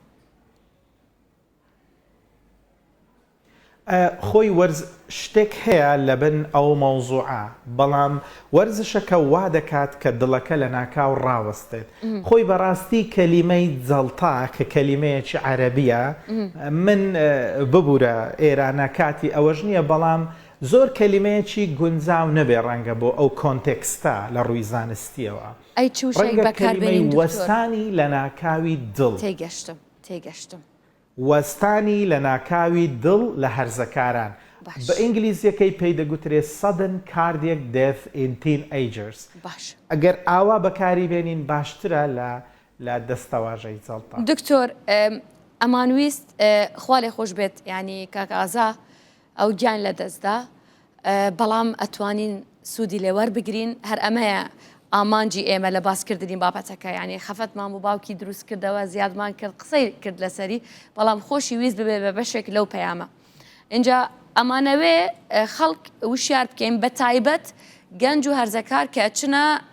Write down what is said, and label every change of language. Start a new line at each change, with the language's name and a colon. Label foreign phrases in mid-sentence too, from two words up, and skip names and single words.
Central Kurdish: خۆی شتێک هەیە لە بن ئەو مەوزوعە بەڵام وەرزشەکە وا دەکات کە دڵەکە لە ناکاو ڕاوەستێت خۆی بەڕاستی کەلیمەی جەڵتا کە کەلیمەیەکی عەرەبیە من ببوورە ئێرانە کاتی ئەوەش نییە بەڵام زۆر کەلیمەیەکی گونجاو نەبێ ڕەنگە بۆ ئەو کۆنتێکستە لە ڕووی زانستیەوە کەلیمەی وەستانی لە ناکاوی دڵ تێگەشتم وەستانی لە ناکاوی دڵ لە هەرزەکاران بە ئینگلیزیەکەی پێی دەگوترێت
English: sudden cardiac death in teenagers
Central Kurdish: ئەگەر ئاوا بەکاری بێنین باشترە لە دەستەواژەی جەڵتا. دکتۆر ئەمانویست خوا لێ خۆش بێت ینی کاکازا ئەو گیان لە دەستدا بەڵام ئەتوانین سوودی لێوەر بگرین هەر ئەمەیە ئامانجی ئێمە لە باسکردنی بابەتەکە ینی خەفەتمان بۆ باوکی دروست کردەوە زیادمان کرد قسەی کرد لەسەری بەڵام خۆشی ویست ببێ بە بەشێک لەو پەیامە اینجا ئەمانەوێ خەڵک وشیار بکەین بە تایبەت گەنج و هەرزەکار کە چنە